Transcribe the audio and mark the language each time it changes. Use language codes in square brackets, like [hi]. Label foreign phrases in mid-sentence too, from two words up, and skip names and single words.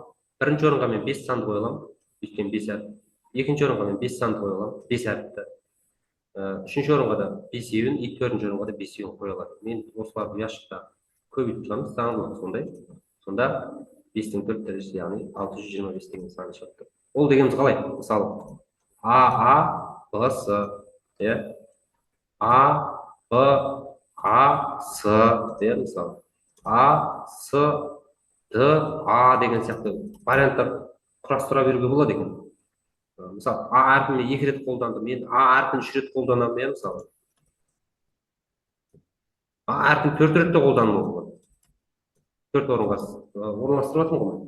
[kk] Бірінші орынға мен 5 санды қоя аламын, өйткені 5 әріп. Екінші орынға мен 5 санды қоя аламын, 5 әріпті. Үшінші орынға да 5-еуін, төртінші орынға да 5-еуін қоя аламын. Мен осыларды ұяшықта көбейтіп тұрамыз, заңдылық сондай. Сонда 5-тің 4 дәрежесі, яғни 625 деген сан шығады. Ол дегеніміз қалай? Мысалы, А, Б, С, А, Б, А, С, мысалы. А, С, Д, А деген сияқты варианттар құрастыра беруге болады екен. Мысалы, А әрпін мен 2 рет қолдандым, мен А әрпін 3 рет қолданамын, мысалы. А әрпін 4 ретте қолдануым болады. 4 орынға орналастырып жатырмын ғой.